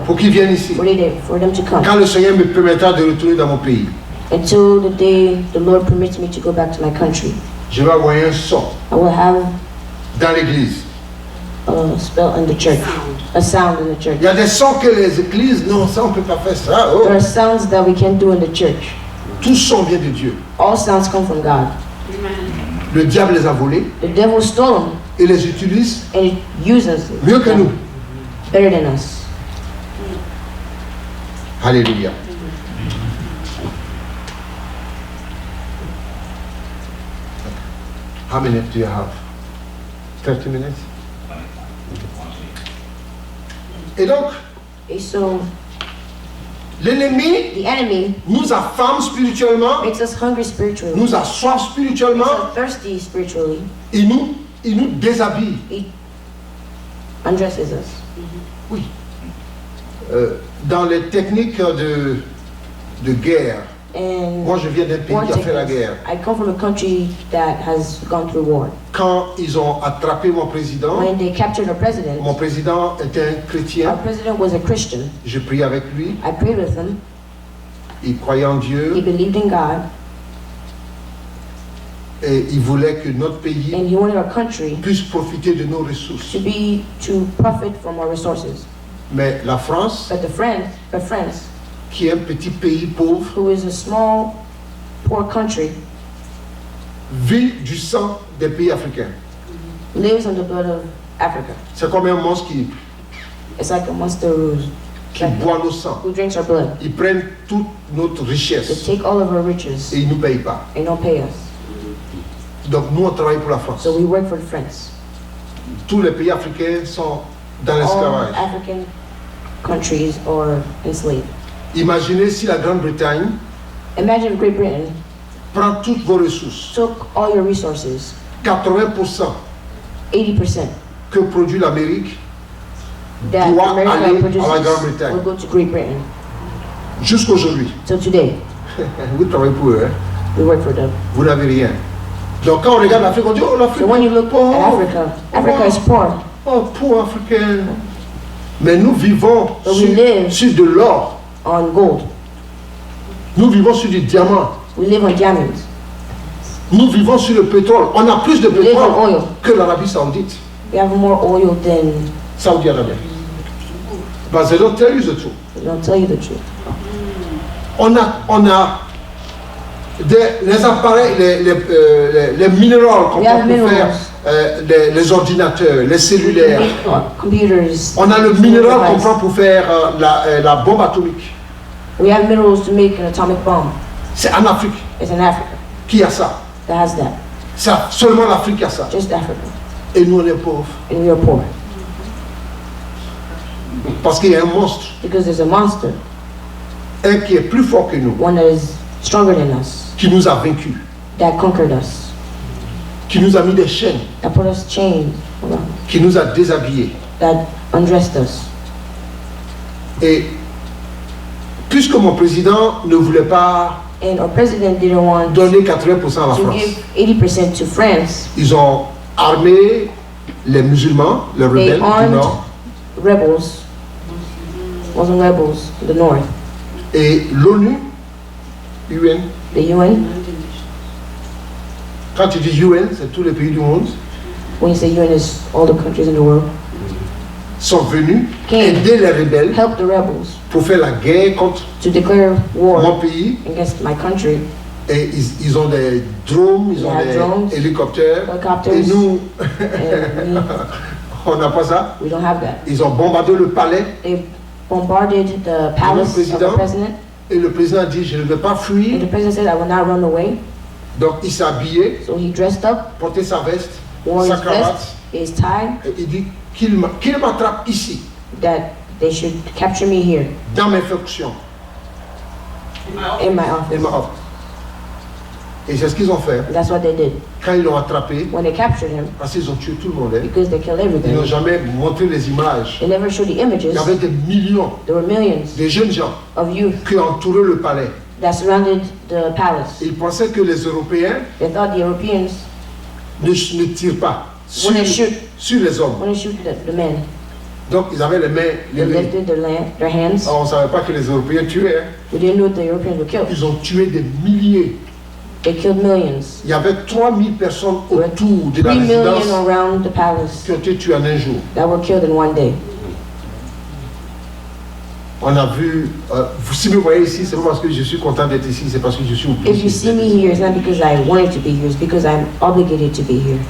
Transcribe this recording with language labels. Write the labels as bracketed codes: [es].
[fr] pour qu'ils viennent ici. [en] for them to come. [fr] Quand le Seigneur me permettra de retourner dans mon pays, [en] Until the day the Lord permits me to go back to my country, [fr] je vais envoyer un son [en] I will have [fr] dans l'église. [en] a spell in the church, a sound in the church. [fr] Il y a des sons que les églises, non, ça on ne peut pas faire ça. Oh. [en] There are sounds that we can do in the church. [fr] Tout son vient de Dieu. [en] All sounds come from God. [fr] Le diable les a volés [en] The devil stole them [fr] et les utilise [en] and it uses [fr] mieux que nous. [en] them better than us. [fr] Alléluia. [en] How many do you have? 30 minutes? [fr] Et donc, [en] And so [fr] l'ennemi [en] the enemy [fr] nous affame spirituellement, [en] makes us hungry spiritually, [fr] nous a soif spirituellement, [en] us thirsty spiritually, [fr] il nous déshabille. [en] he undresses us. [fr] Oui. Dans les techniques de guerre, [en] And [fr] moi je viens d'un pays [en] war [fr] qui a fait la [en] techniques. [fr] guerre. [en] I come from a country that has gone through war. [fr] Quand ils ont attrapé mon président [en] When they captured our president [fr] était un [en] our [fr] chrétien, [en] president was a Christian. [fr] j'ai prié avec lui, [en] I prayed with him. [fr] il croyait en [en] He [fr] Dieu [en] believed in God, [fr] et il voulait que notre pays [en] and he wanted our country [fr] puisse profiter de nos ressources. [en] to profit from our resources. [fr] Mais la France, [en] But France, [fr] qui est un petit pays pauvre, [en] who is a small, poor country, [fr] vit du sang des pays africains. [en] lives on the blood of Africa. [fr] C'est comme un monstre [en] It's like a monster who's [fr] qui boit nos sangs. [en] who drinks our blood. [fr] Ils prennent toute notre [en] They [fr] richesse [en] take all of our riches [fr] et ils ne nous payent pas. [en] and don't pay us. [fr] Donc nous, on travaille pour la France. [en] So we work for France. [fr] Tous les pays africains sont dans [en] All [fr] l'esclavage. [en] African countries are enslaved. [fr] Imaginez si la Grande-Bretagne [en] Imagine Great Britain [fr] prend toutes vos ressources, [en] took all your resources, [fr] 80% [en] 80% [fr] que produit l'Amérique [en] that [fr] doit aller [en] America [fr] à la [en] produces [fr] Grande-Bretagne. [en] will go to Great Britain. [fr] Jusqu'aujourd'hui. [en] So today, [fr] Vous travaillez pour eux, hein? [en] we work for them. [fr] Vous n'avez rien. Donc quand on regarde l'Afrique, on dit, oh l'Afrique, [en] So when you look at Africa is poor. [fr] oh pauvre Africain. Mais nous vivons [en] But we live [fr] sur de l'or. [en] on gold. [fr] Nous vivons sur du diamant. [en] We live on diamonds. [fr] Nous vivons sur le pétrole. On a plus de [en] We live on [fr] pétrole [en] oil. [fr] que l'Arabie Saoudite. [en] We have more oil than, Saudi Arabia. But they don't tell you the truth. they don't tell you the truth. [fr] On a les appareils, les minéraux qu'on [en] We have [fr] prend pour faire [en] minerals. [fr] les ordinateurs, les cellulaires. [en] Computers. [fr] On a le minéral qu'on [en] device. [fr] prend pour faire la bombe atomique. [en] We have minerals to make an atomic bomb. [fr] C'est en Afrique [en] It's in Africa [fr] qui a ça. [en] that has that. [fr] C'est seulement l'Afrique qui a ça. [en] Just Africa. [fr] Et nous, on est pauvres. [en] And we are poor. [fr] Parce qu'il y a un monstre, [en] Because there's a monster, [fr] un qui est plus fort que nous, [en] one that is stronger than us, [fr] qui nous a vaincus, [en] that conquered us, [fr] qui nous a mis des chaînes, [en] that put us chained, hold on, [fr] qui nous a déshabillés. [en] that undressed us. [fr] Et puisque mon président ne voulait pas [en] And our president didn't want [fr] donner 80% à la [en] to [fr] France, [en] give 80% to France. [fr] ils ont armé les musulmans, les [en] They [fr] rebelles du [en] armed [fr] Nord, [en] rebels, Muslim rebels in the north. [fr] et l'ONU, UN, [en] The UN, [fr] quand tu dis UN, c'est tous les pays du monde, [en] when you say UN is all the countries in the world, [fr] sont venus [en] Came. [fr] aider les rebelles [en] help the rebels [fr] pour faire la guerre contre [en] to declare war [fr] mon pays. [en] against my country. [fr] Et ils ont des drones, ils ont [en] Yeah, [fr] des [en] drones, [fr] hélicoptères. [en] helicopters. [fr] Et nous, [en] And [fr] on n'a pas ça. [en] we don't have that. [fr] Ils ont bombardé le palais. [en] They bombarded the palace of the [fr] président. [en] president, [fr] Et le président a dit, je ne vais pas [en] and [fr] fuir. [en] the president said, I will not run away. [fr] Donc il s'est habillé, [en] So he dressed up, [fr] porté sa veste, [en] wore [fr] sa [en] his [fr] cravate. [en] vest, his tie, [fr] Et il dit qu'il m'attrape ici, [en] that they should capture me here [fr] dans mes fonctions. [en] in my [fr] Et [en] office. [fr] m'a offert. Et c'est ce qu'ils ont fait. [en] And that's what they did. [fr] Quand ils l'ont attrapé, [en] When they captured him, [fr] parce qu'ils ont tué tout le monde, hein, [en] because they killed [fr] ils n'ont [en] everything, [fr] jamais montré les images. [en] they never showed the [fr] Il [en] images. [fr] y avait des millions [en] There were millions [fr] de jeunes gens [en] of youth [fr] qui entouraient le palais. [en] that surrounded the palace. [fr] Ils pensaient que les Européens [en] They thought the Europeans [fr] ne tirent pas sur, [en] wouldn't shoot, [fr] sur les hommes. [en] wouldn't shoot the men. [fr] Donc ils avaient les mains [en] They [fr] levées. [en] lifted their hands. [fr] Alors, on ne savait pas que les Européens tuaient. Hein. [en] We didn't know the Europeans were killed. [fr] Ils ont tué des milliers. [en] They killed millions. [fr] Il y avait 3000 personnes [en] There were [fr] autour de la [en] 3 million [fr] résidence [en] around the palace [fr] qui ont été tuées en un jour. [en] that were killed in one day. [fr] On a vu, si vous me voyez ici, c'est pas parce que je suis content d'être ici, c'est parce que je suis [en] If you [fr] obligé. [en] see me here, it's not because I wanted to be here, it's because I'm obligated to be here.